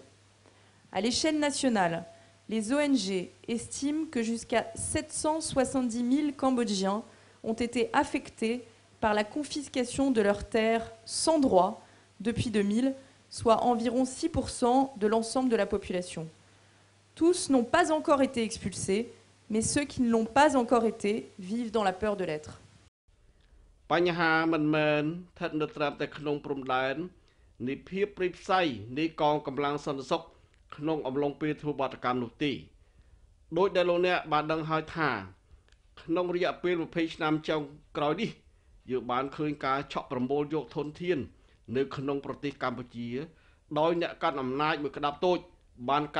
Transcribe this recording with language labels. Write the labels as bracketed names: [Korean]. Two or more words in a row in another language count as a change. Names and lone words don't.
[French] À l'échelle nationale, les ONG estiment que jusqu'à 770 000 Cambodgiens ont été affectés par la confiscation de leurs terres sans droit depuis 2000, soit environ 6% de l'ensemble de la population. Tous n'ont pas encore été expulsés, mais ceux qui ne l'ont pas encore été vivent dans la peur de l'être. [Khmer] បញ្ហាមិនមែនស្ថិតនៅត្រឹមតែក្នុងព្រំដែននៃភាពព្រិយផ្សៃនៃកងកម្លាំងសន្តិសុខក្នុងអំឡុងពេលធ្វើបាតកម្មនោះទេដោយដែលលោកអ្នកបានដឹងហើយថាក្នុងរយៈពេល20ឆ្នាំចុ ងក្រោយនេះយើងបានឃើញការឆក់ប្រមូលយកធនធាននៅក្នុងប្រទេសកម្ពុជាដោយអ្នកកាន់អំណាចមួយក្តាប់តូចបានកា